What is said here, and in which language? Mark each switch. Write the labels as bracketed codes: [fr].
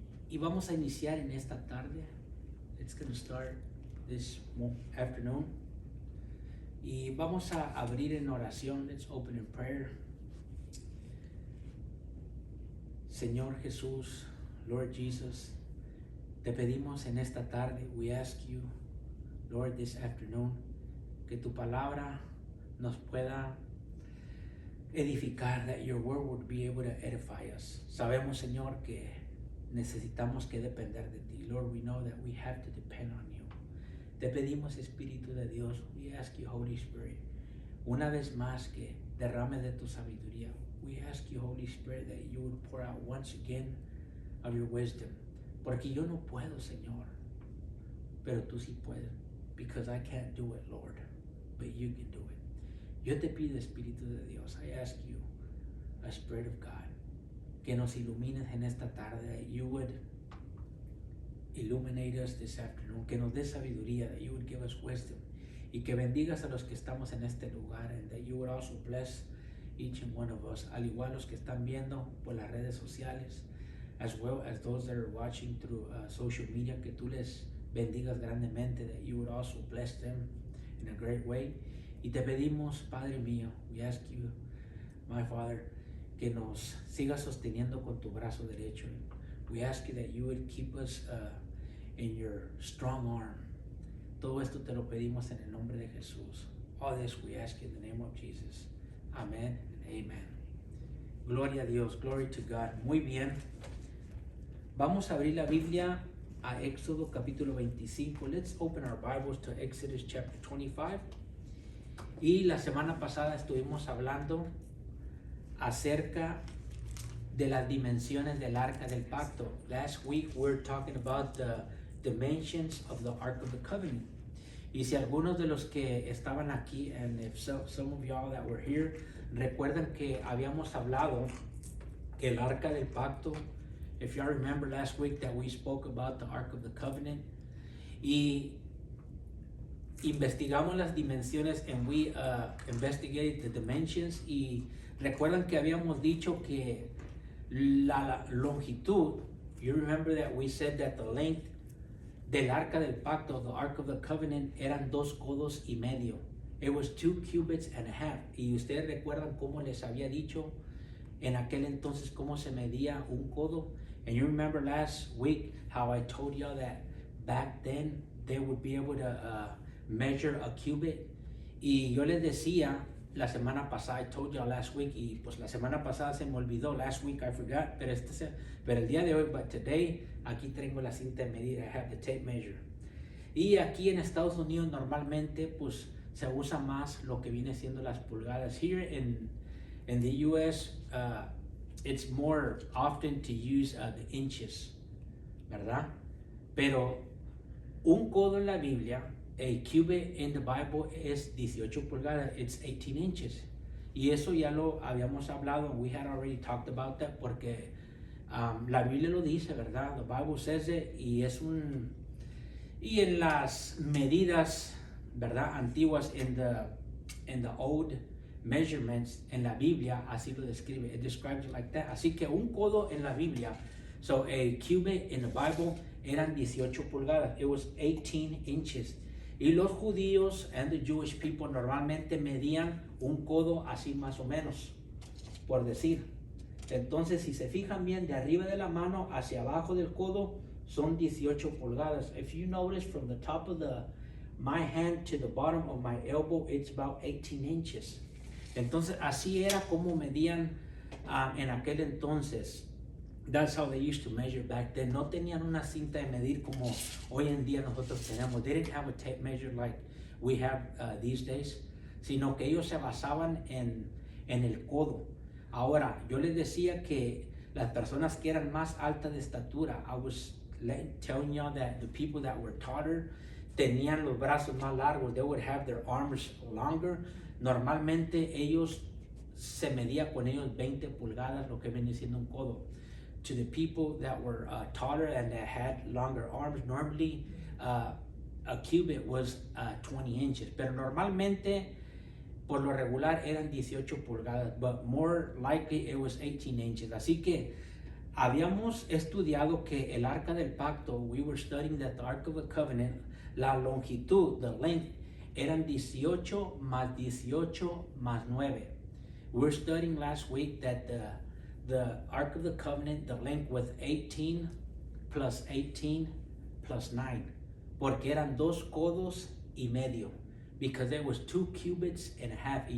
[es] Y vamos a iniciar en esta tarde. [en] It's going to start this afternoon. [es] Y vamos a abrir en oración. [en] Let's open in prayer. [es] Señor Jesús, [en] Lord Jesus, [es] te pedimos en esta tarde, [en] we ask you, Lord, this afternoon, [es] que tu palabra nos pueda edificar, [en] that your word would be able to edify us. [es] Sabemos, Señor, que necesitamos que depender de ti. [en] Lord, we know that we have to depend on you. [es] Te pedimos, Espíritu de Dios, [en] we ask you, Holy Spirit, [es] una vez más que derrame de tu sabiduría. [en] We ask you, Holy Spirit, that you would pour out once again of your wisdom. [es] Porque yo no puedo, Señor, pero tú sí puedes. [en] Because I can't do it, Lord, but you can do it. [es] Yo te pido, Espíritu de Dios, [en] I ask you, a Spirit of God, [es] que nos ilumines en esta tarde, [en] that you would illuminate us this afternoon, [es] que nos dé sabiduría, [en] that you would give us wisdom, [es] y que bendigas a los que estamos en este lugar, [en] and that you would also bless each and one of us, [es] al igual los que están viendo por las redes sociales, [en] as well as those that are watching through social media, [es] que tú les bendigas grandemente, [en] that you would also bless them in a great way. [es] Y te pedimos, Padre mío, [en] we ask you, my Father, [es] que nos sigas sosteniendo con tu brazo derecho. [en] We ask you that you would keep us in your strong arm. [es] Todo esto te lo pedimos en el nombre de Jesús. [en] All this we ask you in the name of Jesus. [es] Amén [en] and amen. [es] Gloria a Dios, [en] glory to God. [es] Muy bien. Vamos a abrir la Biblia a Éxodo capítulo 25. [en] Let's open our Bibles to Exodus chapter 25. [es] Y la semana pasada estuvimos hablando acerca de las dimensiones del Arca del Pacto. [en] Last week we were talking about the dimensions of the Ark of the Covenant. [es] Y si algunos de los que estaban aquí, [en] and if some of y'all that were here, [es] recuerdan que habíamos hablado que el Arca del Pacto, [en] if y'all remember last week that we spoke about the Ark of the Covenant, y [es] investigamos las dimensiones, [en] and we investigated the dimensions, [es] y recuerdan que habíamos dicho que la longitud, [en] you remember that we said that the length [es] del Arca del Pacto, [en] the Ark of the Covenant, [es] eran 2 codos y medio. [en] It was 2 cubits and a half. [es] Y ustedes recuerdan cómo les había dicho en aquel entonces cómo se medía un codo. [en] And you remember last week how I told y'all that back then they would be able to measure a cubit. [es] Y yo les decía la semana pasada, [en] I told y'all last week, [es] y pues la semana pasada se me olvidó, [en] last week I forgot, [es] pero el día de hoy, [en] but today, [es] aquí tengo la cinta de medir, [en] I have the tape measure. [es] Y aquí en Estados Unidos normalmente pues se usa más lo que viene siendo las pulgadas. [en] Here in the US, it's more often to use the inches, ¿verdad? [es] Pero un codo en la Biblia, [en] a cubit in the Bible, es 18 pulgadas, it's 18 inches. [es] Y eso ya lo habíamos hablado, [en] we had already talked about that, [es] porque la Biblia lo dice, ¿verdad? [en] The Bible says it, [es] y en las medidas, ¿verdad? Antiguas, [en] in the old measurements, [es] en la Biblia, así lo describe, [en] it describes it like that. [es] Así que un codo en la Biblia, [en] so a cubit in the Bible, [es] eran 18 pulgadas, [en] it was 18 inches. [es] Y los judíos [en] and the Jewish people [es] normalmente medían un codo así más o menos, por decir. Entonces, si se fijan bien, de arriba de la mano hacia abajo del codo son 18 pulgadas. [en] If you notice, from the top of my hand to the bottom of my elbow, it's about 18 inches. [es] Entonces, así era como medían en aquel entonces. [en] That's how they used to measure back then. [es] No tenían una cinta de medir como hoy en día nosotros tenemos. [en] They didn't have a tape measure like we have these days, [es] sino que ellos se basaban en el codo. Ahora, yo les decía que las personas que eran más altas de estatura, [en] I was telling you that the people that were taller [es] tenían los brazos más largos. [en] They would have their arms longer. [es] Normalmente ellos se medía con ellos 20 pulgadas, lo que viene siendo un codo. [en] To the people that were taller and that had longer arms, normally a cubit was 20 inches. [es] Pero normalmente por lo regular eran 18 pulgadas, [en] but more likely it was 18 inches. [es] Así que habíamos estudiado que el arca del pacto, [en] we were studying that the Ark of the Covenant, [es] la longitud, [en] the length, [es] eran 18 más 18 más 9. [en] We were studying last week that the Ark of the Covenant, the length was 18 plus 18 plus 9, [es] porque eran 2 codos y medio, [en] because there was 2 cubits and a half.